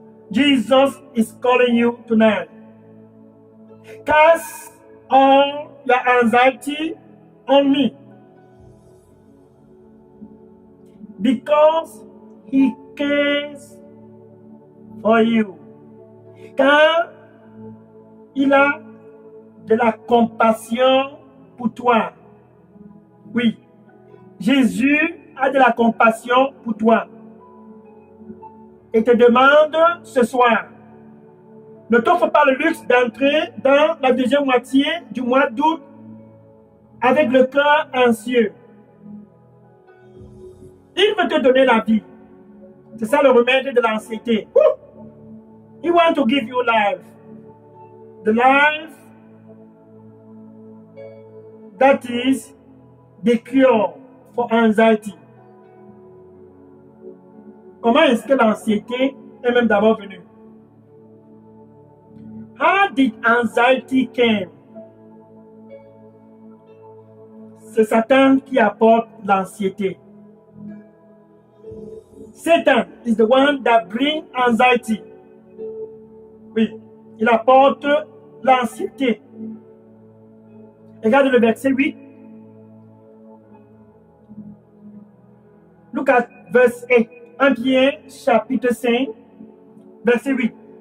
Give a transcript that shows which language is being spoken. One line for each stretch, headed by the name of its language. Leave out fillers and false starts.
English: Jesus is calling you tonight. Cast all your anxiety on me. Because he cares for you.
French: Car il a de la compassion pour toi. Oui, Jésus a de la compassion pour toi. Et te demande ce soir, ne t'offre pas le luxe d'entrer dans la deuxième moitié du mois d'août avec le cœur anxieux. Il veut te donner la vie. C'est ça le remède de l'anxiété.
English: He wants to give you life. The life that is the cure for anxiety.
French: Comment est-ce que l'anxiété est même d'abord venue?
English: How did anxiety came?
French: C'est Satan qui apporte l'anxiété.
English: Satan is the one that brings anxiety.
French: Oui, il apporte l'anxiété. Regarde le verset 8.
English: Look at verse 8.
French: 1 Pierre chapitre 5, verset 8.